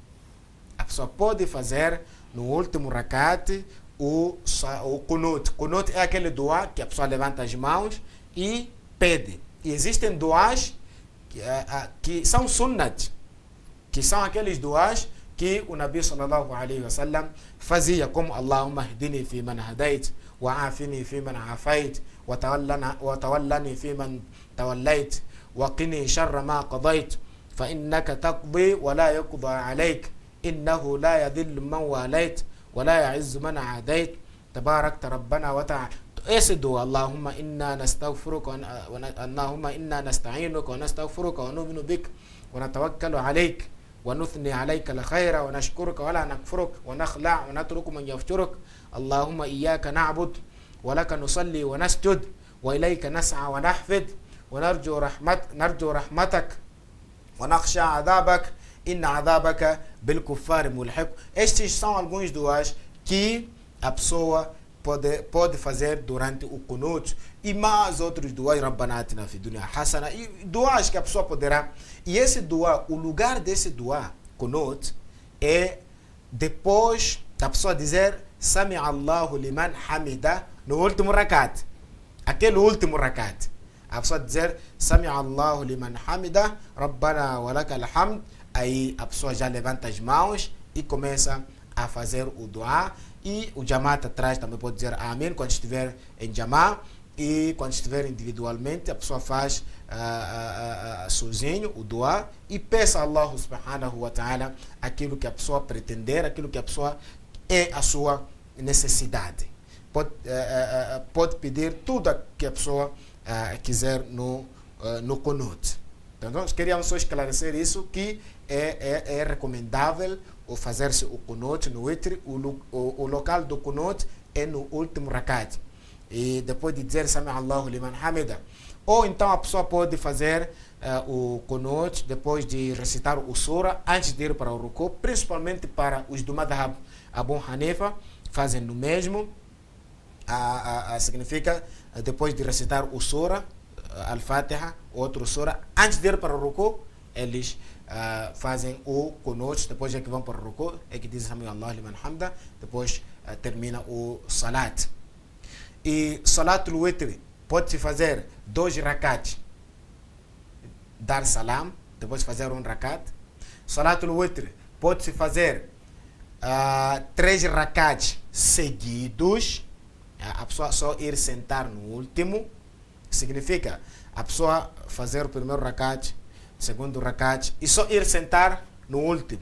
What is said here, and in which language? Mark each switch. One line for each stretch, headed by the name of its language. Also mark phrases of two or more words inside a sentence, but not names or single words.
Portuguese: A pessoa pode fazer no último rakat o Qunut. Qunut é aquele dua que a pessoa levanta as mãos e pede. E existem duas que são sunnat, que são aqueles duas que o Nabi
Arabic: صلى الله عليه وسلم
Portuguese: fazia, como
Arabic: اللهم اهدني فيمن هديت وعافني فيمن عافيت وتولني فيمن توليت وقني شر ما قضيت فإنك تقضي ولا يقضى عليك إنه لا يذل من واليت ولا يعز من عاديت, تباركت ربنا وتعاليت.
Portuguese: Esse dua,
Arabic: اللهم إنا نستغفرك اللهم إنا نستعينك ونستغفرك ونؤمن بك ونتوكل عليك ونثني عليك الخير ونشكرك ولا نكفرك ونخلع ونترك من يفجرك. اللهم إياك نعبد ولك نصلي ونسجد وإليك نسعى ونحفد ونرجو رحمتك ونخشى عذابك إن عذابك بالكفار ملحق.
Portuguese: Estes são alguns duas que a pessoa pode fazer durante o Qunut, e mais outros duas,
Arabic: ربنا آتنا في الدنيا حسنة,
Portuguese: e duas que a pessoa poderá. E esse dua, o lugar desse dua, Qunut, é depois da pessoa dizer
Arabic: سمع الله لمن حمده
Portuguese: no último rakat. Aquele último rakat. A pessoa dizer
Arabic: سمع الله لمن حمده ربنا ولك الحمد.
Portuguese: Aí a pessoa já levanta as mãos e começa a fazer o dua. E o Jamaat atrás também pode dizer Amém quando estiver em Jamá, e quando estiver individualmente a pessoa faz sozinho o dua e peça a
Arabic: الله سبحانه وتعالى
Portuguese: aquilo que a pessoa pretender, aquilo que a pessoa é a sua necessidade. Pode pedir tudo que a pessoa quiser no Qunut. Então, nós queríamos só esclarecer isso, que é recomendável o fazer-se o kunut no witr, o local do kunut é no último rakat. E depois de dizer
Arabic: سمع الله لمن حمده.
Portuguese: Ou então a pessoa pode fazer o kunut depois de recitar o sura antes de ir para o ruku, principalmente para os do madhab Abu Hanifa, fazem no mesmo. Significa depois de recitar o sura, al-Fatiha, outro sura, antes de ir para o ruku, eles fazem o kunut, depois é que vão para o ruku, é que diz
Arabic: سمع الله لمن حمده,
Portuguese: depois termina o salat. E
Arabic: صلاة الوتر
Portuguese: pode-se fazer 2 rakats, dar salam, depois fazer um rakat.
Arabic: صلاة الوتر
Portuguese: pode-se fazer 3 rakats seguidos, a pessoa só ir sentar no último, significa a pessoa fazer o primeiro rakat, segundo rakat, e só ir sentar no último.